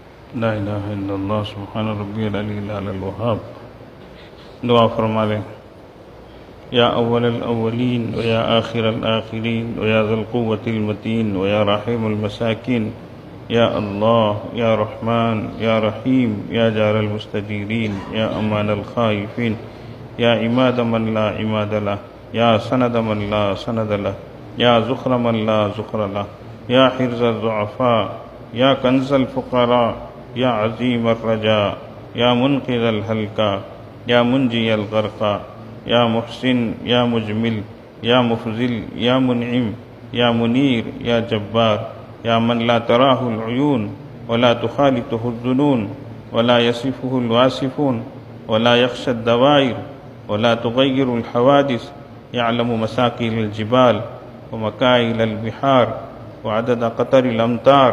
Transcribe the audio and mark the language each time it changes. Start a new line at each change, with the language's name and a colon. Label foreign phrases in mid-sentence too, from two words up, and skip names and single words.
Arabic: لا الہ الا اللہ سبحان ربی العلی الاعلی الوہاب.
Urdu: دعا فرما لیں.
Arabic: یا اول الاولین ویا آخر الآخرین ویا ذی القوة المتین ویا رحیم المساکین یا اللہ یا رحمن یا رحیم یا جار المستجیرین یا امان الخائفین یا عماد من لا عماد لہ یا سند من لا سند لہ یا ذخر من لا ذخر لہ یا حرز الضعفاء یا کنز الفقراء یا عظیم الرجاء یا منقذ الہلکا یا منجی الغرقا یا محسن یا مجمل یا مفضل یا منعم یا منیر یا جبار یا من لا تراہ العیون ولا تخالطہ الظنون ولا یصفہ الواصفون ولا یخشى الدوائر ولا تغیر الحوادث یعلم مساقیل الجبال ومکائل البحار وعدد قطر الامطار